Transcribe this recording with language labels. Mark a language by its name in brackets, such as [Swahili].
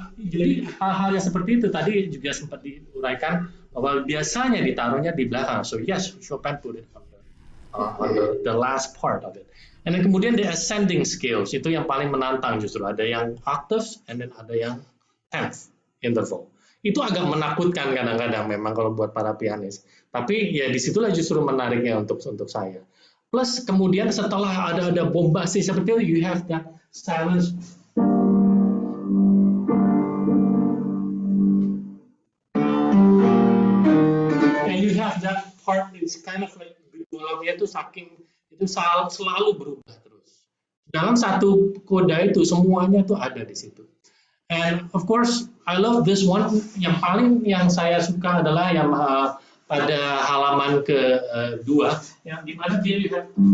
[Indonesian] Jadi hal-hal yang seperti itu tadi juga sempat diuraikan bahwa biasanya ditaruhnya di belakang. [English] So yes, Chopin put it on the last part of it. And then [Indonesian] kemudian [English] the ascending scales [Indonesian] itu yang paling menantang justru, ada yang octaves [English] and then [Indonesian] ada yang tenth interval. Itu agak menakutkan kadang-kadang memang kalau buat para pianis. Tapi ya disitulah justru menariknya untuk saya. Plus kemudian setelah ada bombastis seperti itu, [English] you have that silence. That part is kind of like dialognya [Indonesian] itu selalu berubah terus. Dalam satu koda itu semuanya tuh ada di situ. [English] And of course, I love this one. [Indonesian] Yang saya suka adalah yang pada halaman kedua, yang dimana dia lihat.